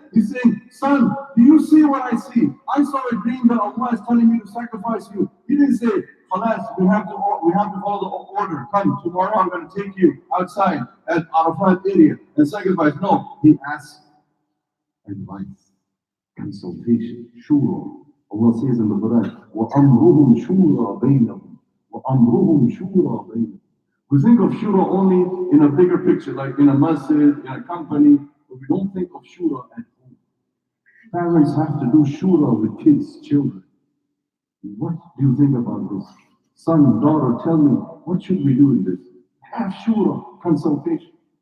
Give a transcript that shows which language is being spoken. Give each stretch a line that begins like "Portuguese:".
English: He's saying, son, do you see what I see? I saw a dream that Allah is telling me to sacrifice you. He didn't say, Khalas, we have to follow the order. Come, tomorrow I'm going to take you outside at Arafat area and sacrifice. No, he asked advice, consultation, shura. Allah says in the Quran,
Arabic: وَأَمْرُهُمْ شُورَى بَيْنَهُمْ وَأَمْرُهُم شُورَى بَيْنَهُم.
English: We think of shura only in a bigger picture, like in a masjid, in a company, but we don't think of shura at home. Parents have to do shura with kids, children. What do you think about this? Son, daughter, tell me, what should we do in this? Have shura, consultation.